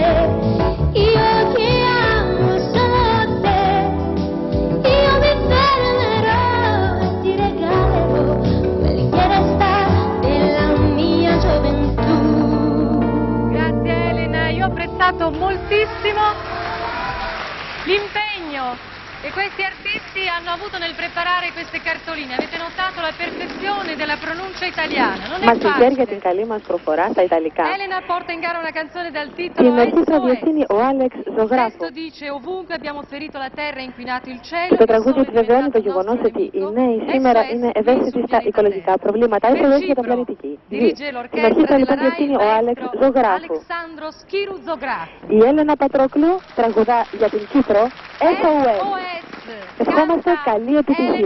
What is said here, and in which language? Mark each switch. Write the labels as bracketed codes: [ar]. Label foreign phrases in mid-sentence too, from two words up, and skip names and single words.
[it] Io che amo solo te, io mi fermerò e ti regalerò quel che resta della mia gioventù. Grazie Elena, io ho apprezzato moltissimo l'impegno che questi artisti hanno avuto nel preparare queste cartoline. Avete notato la perfezione della pronuncia italiana, non è [el] Μας συγχαίρει για την [it] facile. [el] καλή μας προφορά στα Ιταλικά. [it] Elena porta in gara una canzone dal [el] Την [it] titolo [el] ορχήστρα [it] SOS. [el] διευθύνει ο Άλεξ [it] Il [el] Ζωγράφου. [it] testo dice ovunque abbiamo ferito la terra e inquinato il cielo. [el] Και το τραγούδι επιβεβαιώνει το γεγονός ότι οι νέοι σήμερα είναι ευαίσθητοι στα οικολογικά προβλήματα. SOS για τον πλανητική. [it] Dirige [el] Την [it] l'orchestra [el] ορχήστρα [it] della [el] λοιπόν [it] Rai [el] διευθύνει ο Άλεξ [it] Maestro [el] Ζωγράφου. [it] Alexandro Schiruzzografi. [el] Η Έλενα Πατρόκλου τραγουδά για την Κύπρο SOS. Ευχόμαστε καλή επιτυχία.